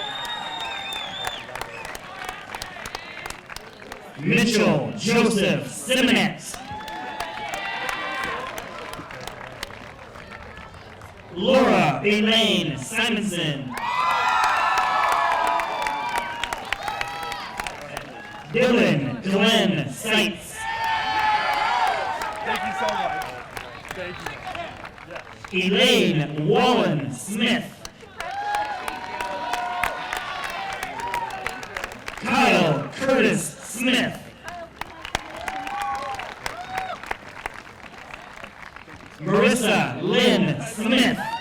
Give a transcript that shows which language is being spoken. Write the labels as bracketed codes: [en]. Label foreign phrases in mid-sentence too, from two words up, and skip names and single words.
[en] Mitchell Joseph Simonet. Laura Elaine Simonson. Dylan Glenn Seitz. Thank you so much. Thank you. Elaine Wallen Smith. Kyle Curtis Smith. Marissa Lynn Smith.